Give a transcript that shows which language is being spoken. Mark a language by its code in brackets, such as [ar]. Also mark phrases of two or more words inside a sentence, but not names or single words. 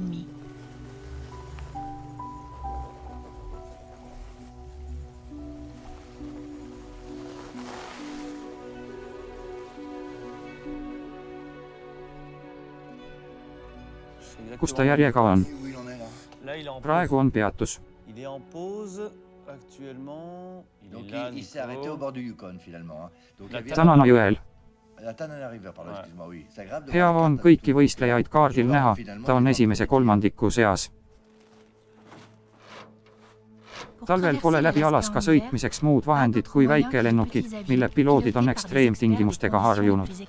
[et] Kus ta järjega on? Praegu on peatus. [fr] Il est en pause actuellement. Donc il s'est arrêté au bord du Yukon finalement. [et] Tanana jõel. [fr] La Tanana River, pardon, excuse-moi, oui. C'est agréable de [et] Hea [fr] voir [et] on kõiki võistlejaid kaardil näha, ta on esimese kolmandiku seas. Talvel pole läbi Alaska sõitmiseks muud vahendid kui väikelennukid, mille piloodid on ekstreemtingimustega harjunud.